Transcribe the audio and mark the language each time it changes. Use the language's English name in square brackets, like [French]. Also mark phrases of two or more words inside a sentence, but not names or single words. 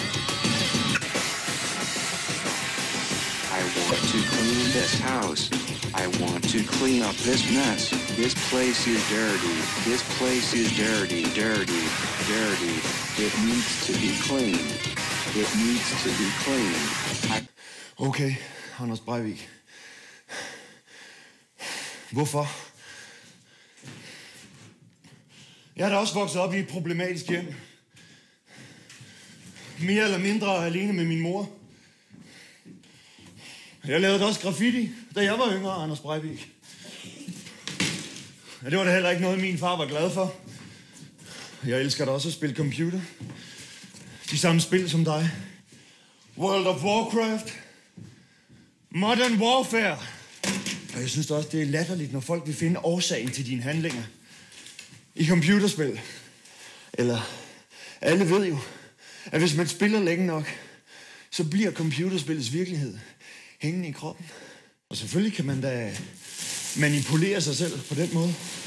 [English] I want to clean this house. I I want to clean up this mess. This place is dirty. This place is dirty, dirty, dirty. It needs to be cleaned. It needs to be cleaned. [Danish] Okay, Anders Breivik. Hvorfor? Jeg er da også vokset op i et problematisk hjem. Mere eller mindre alene med min mor. Jeg lavede også graffiti, da jeg var yngre, Anders Breivik. Ja, det var da heller ikke noget, min far var glad for. Jeg elsker da også at spille computer. De samme spil som dig. [English] World of Warcraft. [Danish] Modern Warfare. Og jeg synes også, det er latterligt, når folk vil finde årsagen til dine handlinger. I computerspil. Eller, alle ved jo, at hvis man spiller længe nok, så bliver computerspillets virkelighed hængende i kroppen. Og selvfølgelig kan man da manipulere sig selv på den måde.